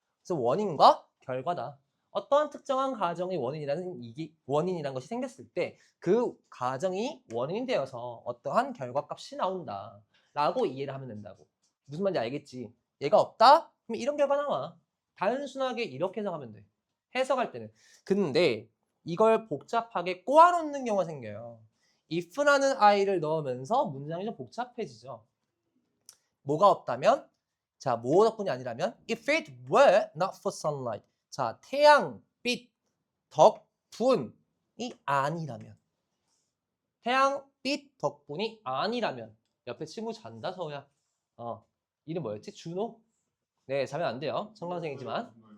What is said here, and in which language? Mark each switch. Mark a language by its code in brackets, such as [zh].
[ko] 그래서 원인과 결과다. 어떠한 특정한 가정의 원인이라는 것이 생겼을 때 그 가정이 원인이 되어서 어떠한 결과값이 나온다 라고 이해를 하면 된다고. 무슨 말인지 알겠지? 얘가 없다? 그럼 이런 결과 나와. 단순하게 이렇게 해석하면 돼. 해석할 때는. 근데 이걸 복잡하게 꼬아놓는 경우가 생겨요. if라는 i를 넣으면서 문장이 좀 복잡해지죠. 뭐가 없다면? 자, 뭐 덕분이 아니라면? [en] If it were not for sunlight. [ko] 자, 태양빛 덕분이 아니라면. 태양빛 덕분이 아니라면. 옆에 친구 잔다, 서우야. 이름 뭐였지? 준호? 네, 자면 안 돼요. 청강생이지만.